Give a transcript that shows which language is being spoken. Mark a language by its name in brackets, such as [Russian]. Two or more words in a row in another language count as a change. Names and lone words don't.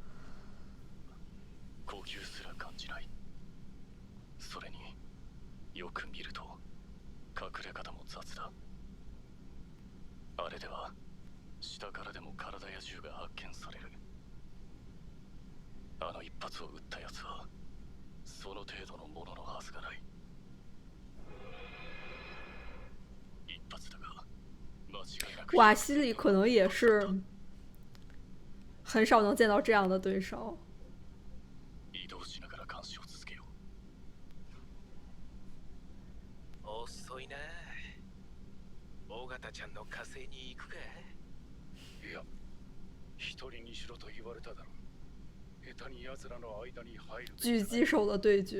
[Japanese] 呼吸すら感じない。それによく見ると隠れ方も雑だ。あれでは下からでも体や銃が発見される。あの一発を撃ったやつはその程度のもののはずがない。一発だが間違いなく。 [Chinese] 瓦西里可能也是很少能见到这样的对手。 [Japanese] 移動しながら監視を続けよう。遅いな。尾形ちゃんの火星に行くか。いや、一人にしろと言われただろ。下手に奴らの間に入る。 [Chinese] 狙击手的对决。